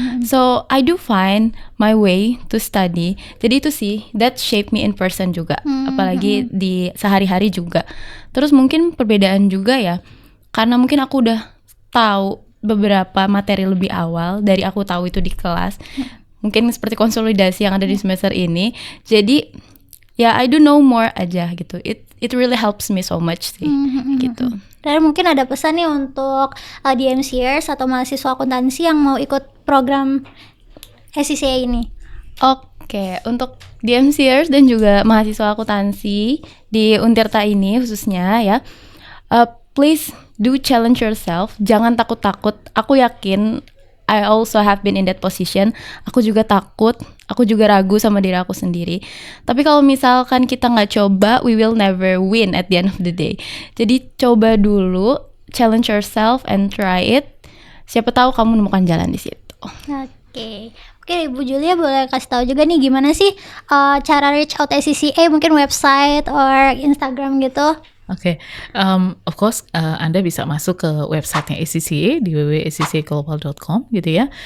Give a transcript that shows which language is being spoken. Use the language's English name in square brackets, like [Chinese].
[English] So I do find my way to study. [Indonesian] Jadi itu sih that shape me in person juga, apalagi di sehari-hari juga. Terus mungkin perbedaan juga ya, karena mungkin aku udah tahu beberapa materi lebih awal dari aku tahu itu di kelas. Mungkin seperti konsolidasi yang ada di semester ini. [English] Jadi ya I do know more aja gitu. It really helps me so much sih gitu. [Indonesian] Dan mungkin ada pesan nih untuk DMCers atau mahasiswa akuntansi yang mau ikut program ACCA ini. Oke, untuk DMCers dan juga mahasiswa akuntansi di Untirta ini khususnya ya, please do challenge yourself. Jangan takut-takut. [English] Aku yakin I also have been in that position. [Indonesian] Aku juga takut, aku juga ragu sama diri aku sendiri. [English] Tapi kalau misalkan kita nggak coba, we will never win at the end of the day. Jadi coba dulu, challenge yourself and try it. [Indonesian] Siapa tahu kamu menemukan jalan di situ. Oke, Ibu Julia boleh kasih tahu juga nih gimana sih cara reach out ACCA, mungkin website or Instagram gitu? Oke, of course Anda bisa masuk ke websitenya ACCA di www.accglobal.com gitu ya.